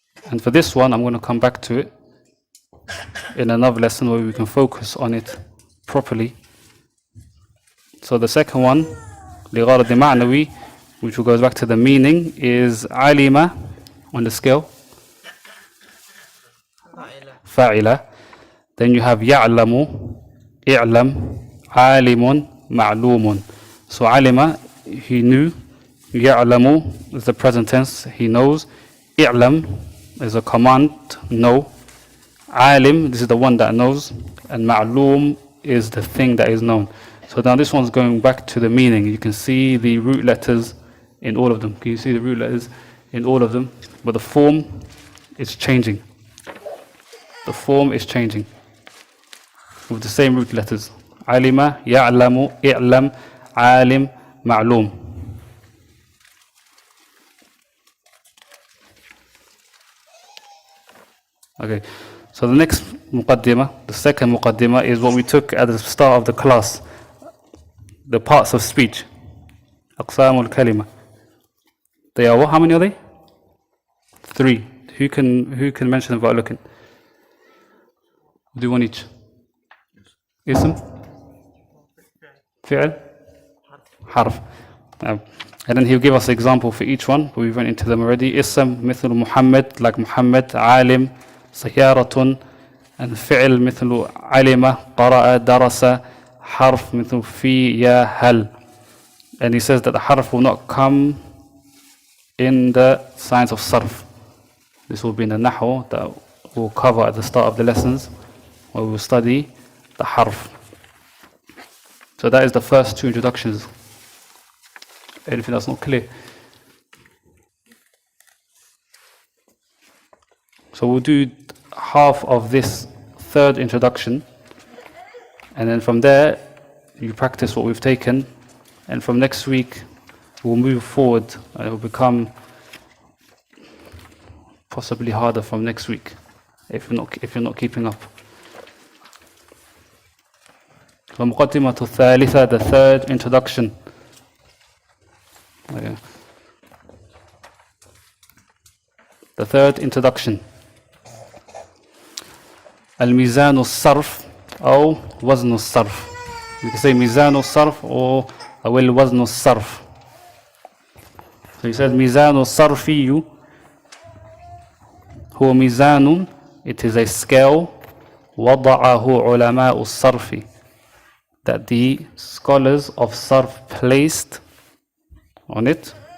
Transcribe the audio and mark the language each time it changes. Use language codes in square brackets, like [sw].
[en] And for this one, I'm going to come back to it in another lesson where we can focus on it properly. So the second one, [ar] لغرض معنوي, [en] which goes back to the meaning, is علم on the scale. [ar] فاعلة. [en] Then you have يعلم, اعلم, عالم, معلوم. So علم, he knew. يعلم is the present tense, he knows. اعلم is a command, know. عالم, this is the one that knows. And معلوم is the thing that is known. So now this one's going back to the meaning. You can see the root letters in all of them. Can you see the root letters in all of them? But the form is changing. The form is changing with the same root letters. [ar] علم, يعلم, اعلم, عالم, معلوم. [en] Okay, so the next muqaddimah, the second muqaddimah, is what we took at the start of the class. The parts of speech. [ar] أقسام الكلمة. [en] They are what? How many are they? 3. Who can mention them without looking? We'll do one each. اسم, فعل, حرف. And then he'll give us an example for each one, but we went into them already. [ar] اسم مثل محمد, [en] like Muhammad. [ar] عالم, سيارة. And فعل مثل علم, قرأ, درس. حرف مثل في, يا, هل. [en] And he says that the harf will not come in the science of sarf. This will be in the nahu that we'll cover at the start of the lessons, where we will study the harf. So that is the first two introductions. Anything that's not clear? So we'll do half of this third introduction, and then from there you practice what we've taken, and from next week will move forward and it will become possibly harder from next week if you're not keeping up. [ar] ومقدمة الثالثة, [en] the third introduction. Okay. The third introduction. [ar] الميزان الصرف أو وزن الصرف. [en] You can say ميزان الصرف or الوزن الصرف. So he says [ar] ميزان الصرفي هو ميزان, [en] it is a scale [ar] وضعه علماء الصرف, [en] that the scholars of Sarf placed on it.